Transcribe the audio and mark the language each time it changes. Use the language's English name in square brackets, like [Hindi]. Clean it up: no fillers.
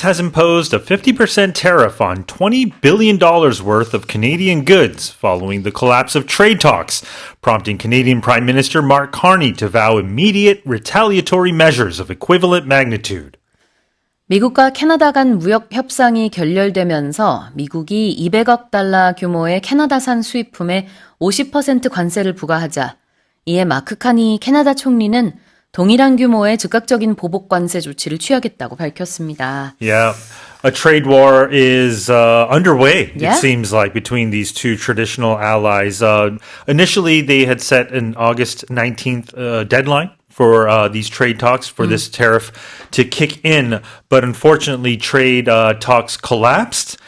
[English] has imposed a 50% tariff on $20 billion worth of Canadian goods following the collapse of trade talks, prompting Canadian Prime Minister Mark Carney to vow immediate retaliatory measures of equivalent magnitude. [Korean] 미국과 캐나다 간 무역 협상이 결렬되면서 미국이 200억 달러 규모의 캐나다산 수입품에 50% 관세를 부과하자 이에 마크 카니 캐나다 총리는 동일한 규모의 즉각적인 보복 관세 조치를 취하겠다고 밝혔습니다. [English] Yeah. A trade war is underway, Yeah? it seems like, between these two traditional allies. Initially, they had set an August 19th deadline for these trade talks, for this tariff to kick in. But unfortunately, trade talks collapsed.